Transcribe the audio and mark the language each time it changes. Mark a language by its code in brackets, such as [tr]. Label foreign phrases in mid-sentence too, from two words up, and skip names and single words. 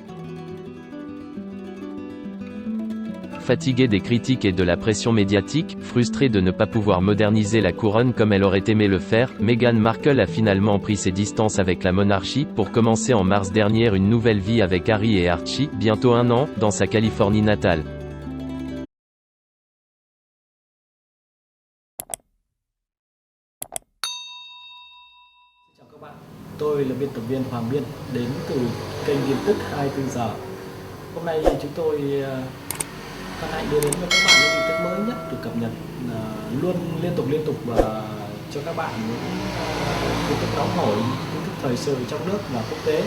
[fr] Fatiguée des critiques et de la pression médiatique, frustrée de ne pas pouvoir moderniser la couronne comme elle aurait aimé le faire, Meghan Markle a finalement pris ses distances avec la monarchie, pour commencer en mars dernier une nouvelle vie avec Harry et Archie, bientôt 1 an, dans sa Californie natale. [vi] Chào các bạn, tôi là biên tập viên Hoàng Biên, đến từ kênh tin tức 24 giờ. Hôm nay chúng tôi hân hạnh đưa đến cho các bạn những tin tức mới nhất được cập nhật luôn liên tục và cho các bạn những tin tức nóng hổi, tin tức thời sự trong nước và quốc tế.